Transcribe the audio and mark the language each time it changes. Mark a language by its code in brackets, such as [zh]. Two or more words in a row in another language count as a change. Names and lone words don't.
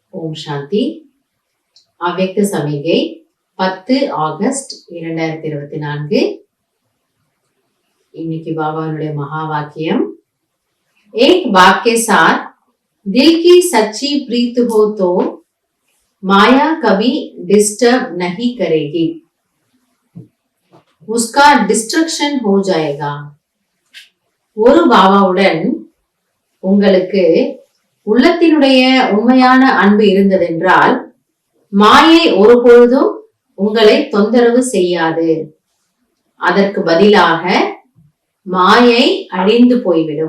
[ta] ஓம் சாந்தி. அவ்யக்த சமிகை 10 ஆகஸ்ட் 2024. இன்னைக்கு பாபாவுடைய மகா வாக்கியம், [hi] एक बात के साथ दिल की सच्ची प्रीत हो तो माया कभी डिस्टर्ब नहीं करेगी, उसका डिस्ट्रक्शन हो जाएगा. [ta] ஒரு பாபாவுடன் உங்களுக்கு உள்ளத்தினுடைய உண்மையான அன்பு இருந்ததென்றால் மாயை ஒருபொழுதும் உங்களை தொந்தரவு செய்யாது. அதற்கு பதிலாக மாயை அழிந்து போய்விடும்.